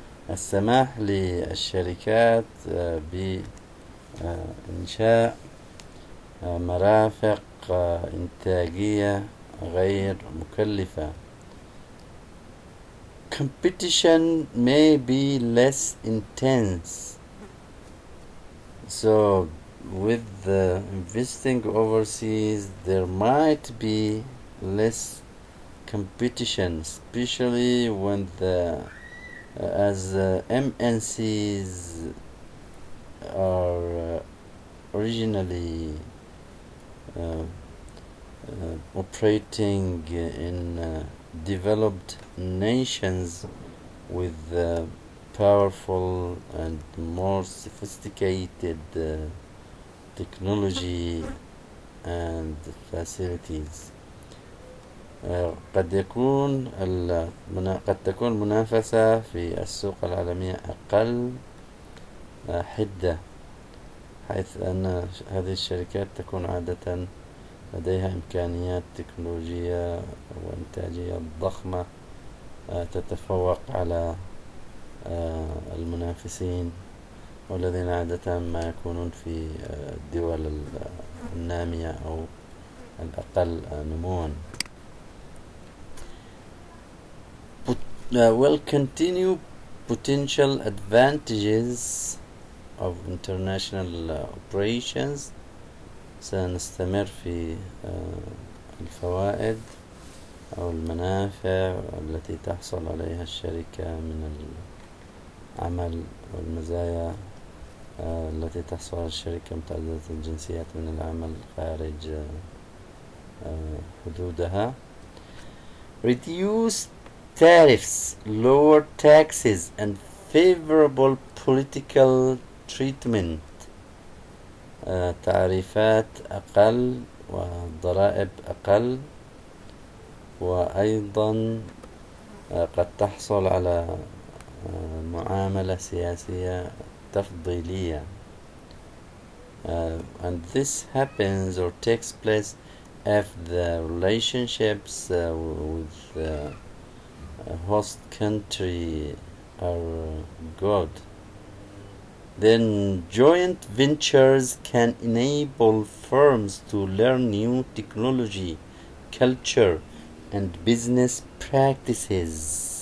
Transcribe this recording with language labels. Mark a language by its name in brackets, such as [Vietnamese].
[Arabic] السماح للشركات بإنشاء مرافق إنتاجية غير مكلفة. [English] Competition may be less intense. So with investing overseas there might be less competition, especially when as MNCs are originally operating in developed nations with powerful and more sophisticated technology and facilities. [Arabic] قد تكون المنافسة في السوق العالمية أقل حدة، حيث أن هذه الشركات تكون عادة لديها إمكانيات تكنولوجية وإنتاجية ضخمة تتفوق على المنافسين، والذين عادة ما يكونون في الدول النامية أو الأقل نمواً. [English] Will continue potential advantages of international operations. [Arabic] سنستمر في الفوائد أو المنافع التي تحصل عليها الشركة من العمل، والمزايا التي تحصل على الشركة متعددة الجنسيات من العمل خارج حدودها. [English] Reduce tariffs, lower taxes, and favorable political treatment. [Arabic] تعريفات أقل وضرائب أقل، وأيضا قد تحصل على معاملة سياسية تفضيلية. [English] And this happens or takes place if the relationships with the host country are good. Then joint ventures can enable firms to learn new technology, culture, and business practices.